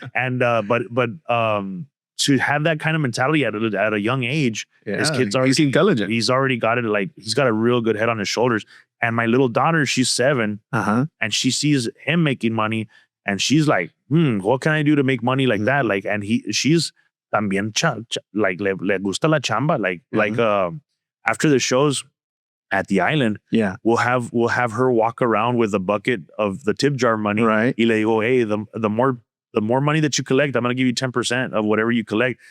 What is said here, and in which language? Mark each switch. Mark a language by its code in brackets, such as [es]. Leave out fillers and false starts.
[en] And but to have that kind of mentality at a young age, this kid's already, he's intelligent. He's already got it. Like, he's got a real good head on his shoulders. And my little daughter, she's 7, and she sees him making money, and she's like, what can I do to make money like that? Like, and she's [es] también like le gusta la chamba. [en] Like after the shows at the island, we'll have her walk around with a bucket of the tip jar money. Right. [es] Y le digo, [en] hey, the more money that you collect, I'm going to give you 10% of whatever you collect.